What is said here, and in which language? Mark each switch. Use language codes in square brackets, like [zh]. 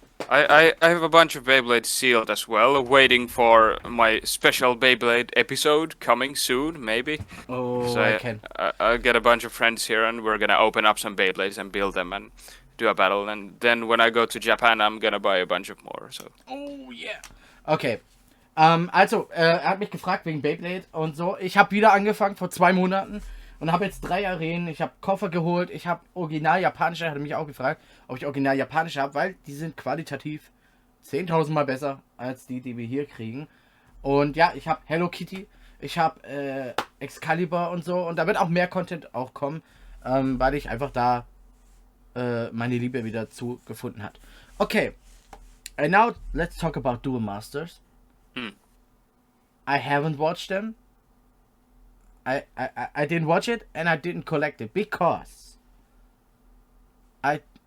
[en] I have a bunch of Beyblades sealed as well, waiting for my special Beyblade episode coming soon, maybe. Oh, So I can. I'll get a bunch of friends here, and we're gonna open up some Beyblades and build them and do a battle. And then when I go to Japan, I'm gonna buy a bunch of more. So Oh yeah. Okay. [de] Also, er hat mich gefragt wegen Beyblade und so. Ich habe wieder angefangen vor 2 Monaten und habe jetzt 3 Arenen. Ich habe Koffer geholt. Ich habe original japanische. Er hat mich auch gefragt, ob ich original japanische habe, weil die sind qualitativ 10.000 Mal besser als die wir hier kriegen. Und ja, ich habe Hello Kitty. Ich habe Excalibur und so. Und da wird auch mehr Content auch kommen, weil ich einfach da meine Liebe wieder zu gefunden hat. [en] Okay. And now let's talk about Duel Masters. I haven't watched them. I didn't watch it and I didn't collect it because I